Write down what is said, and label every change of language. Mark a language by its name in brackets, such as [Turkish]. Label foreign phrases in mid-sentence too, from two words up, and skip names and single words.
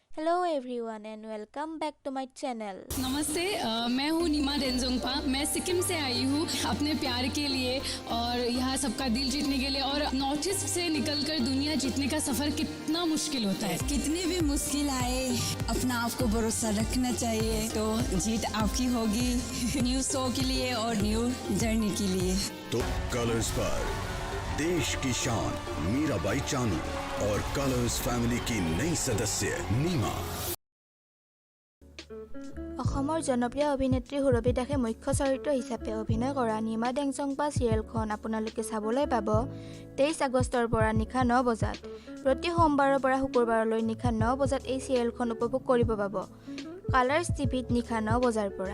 [English] Hello everyone and welcome back to my channel. [Hindi] नमस्ते मैं हूँ नीमा डेंजोंगपा। मैं सिक्किम से आई हूँ अपने प्यार के लिए और यहाँ सबका दिल जीतने के लिए। और नॉर्थ ईस्ट से निकलकर दुनिया जीतने का सफ़र कितना मुश्किल होता है। कितनी भी मुश्किल आए अपना आप को भरोसा रखना चाहिए, तो जीत आपकी होगी। [English] new show [Hindi] के लिए और [English] new journey [Hindi] के लिए। तो कलर्स पर देश की शान मीराबाई चानू और कलर्स फैमिली की नई सदस्य नीमा। [Assamese] অসমৰ জনপ্ৰিয় অভিনেত্ৰী সুৰভি দাসে মুখ্য চৰিত্ৰ হিচাপে অভিনয় কৰা নীমা ডেংচংপা চিৰিয়েলখন আপোনালোকে চাবলৈ পাব 23 আগষ্টৰ পৰা নিশা 9 বজাত। প্ৰতি সোমবাৰৰ পৰা শুকুৰবাৰলৈ নিশা 9 বজাত এই চিৰিয়েলখন উপভোগ কৰিব পাব কালাৰ্ছ টিভিত নিশা 9 বজাৰ পৰা।